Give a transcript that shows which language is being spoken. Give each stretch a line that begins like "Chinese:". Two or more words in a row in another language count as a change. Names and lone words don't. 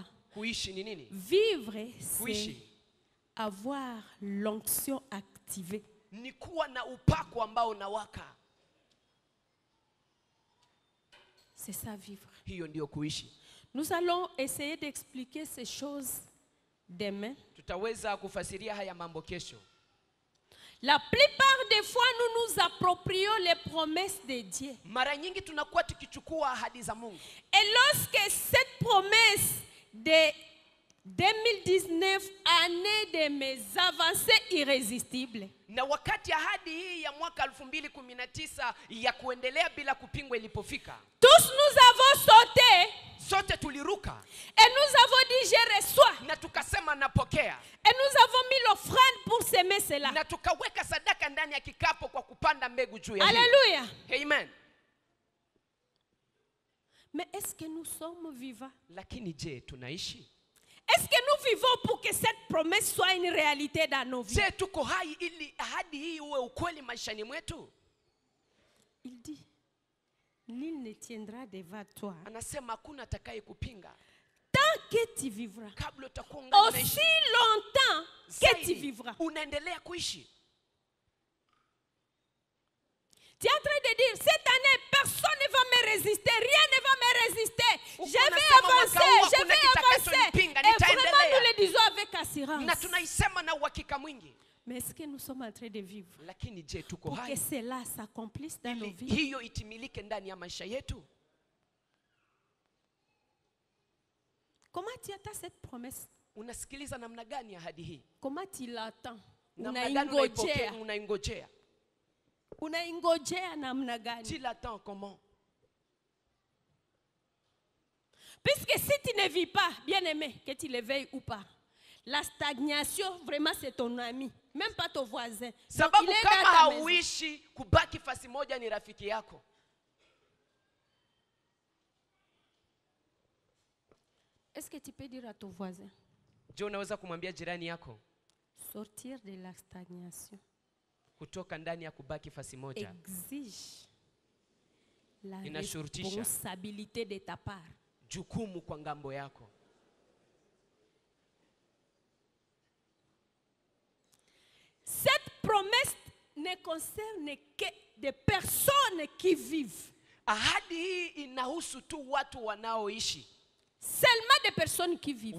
Swahili: Kuishi ni nini?
French: Vivre, c'est
Swahili: Kuishi
French: avoir l'onction activée.
Swahili: ni kuwa na upako ambao unawaka.
French: C'est ça, vivre.
Swahili: Hiyo ndio kuishi.
French: Nous allons essayer d'expliquer ces choses demain.
Swahili: Tutaweza kufasiria haya mambo kesho.
French: La plupart des fois, nous nous approprions les promesses de Dieu.
Swahili: Mara nyingi tunakuwa tukichukua ahadi za Mungu.
French: Et lorsque cette promesse de 2019, année de mes avancées irrésistibles,
Swahili: Na wakati ahadi hii ya mwaka 2019 ya kuendelea bila kupingwa ilipofika,
French: tous nous avons sauté
Swahili: sote tuliruka
French: et nous avons dit je reçois.
Swahili: na tukasema napokea.
French: Et nous avons mis l'offrande pour s'aimer cela.
Swahili: Na tukaweka sadaka ndani ya kikapo kwa kupanda mbegu juu ya hii.
French: Alléluia. Amen. Mais est-ce que nous sommes vivants?
Swahili: Lakini je, tunaishi?
French: Est-ce que nous vivons pour que cette promesse soit une réalité dans nos vies?
Swahili: Je, tuko hai ili ahadi hii uwe ukweli maishani mwetu?
French: Il dit, nul ne tiendra devant toi
Swahili: Anasema hakuna atakaye kupinga
French: tant que tu vivras.
Swahili: kabla utakuwa ungali
French: Aussi
Swahili: unaishi.
French: longtemps que tu
Swahili: Zaidi,
French: vivras.
Swahili: unaendelea kuishi.
French: Tu es en train de dire, cette année, personne ne va me résister, rien ne va me résister. Je vais avancer, je vais avancer. Et vraiment, nous le disons avec assurance.
Swahili: Na tunaisema na uhakika mwingi.
French: Mais est-ce que nous sommes en train de vivre
Swahili: Lakini je, tuko
French: pour que
Swahili: hai
French: cela s'accomplisse dans nos
Swahili: ili
French: vies?
Swahili: hiyo itimilike ndani ya maisha yetu?
French: Comment tu attends cette promesse?
Swahili: Unasikiliza namna gani ahadi hii?
French: Comment tu l'attends?
Swahili: Namna gani unaipokea, unaingojea? Unaingojea namna gani?
French: Tu l'attends comment? Puisque si tu ne vis pas, bien aimé, que tu le veuilles ou pas, la stagnation, vraiment, c'est ton ami. Même pas ton voisin. Donc,
Swahili: Sababu
French: il est
Swahili: kama
French: dans ta maison.
Swahili: hauishi, kubaki fasi moja ni rafiki yako.
French: Est-ce que tu peux dire à ton voisin,
Swahili: Je unaweza kumwambia jirani yako
French: sortir de la stagnation
Swahili: kutoka ndani ya kubaki fasi moja
French: exige la
Swahili: inashurutisha
French: responsabilité de ta part.
Swahili: jukumu kwa ngambo yako.
French: Cette promesse ne concerne que des personnes qui vivent.
Swahili: Ahadi hii inahusu tu watu wanaoishi.
French: Seulement des personnes qui vivent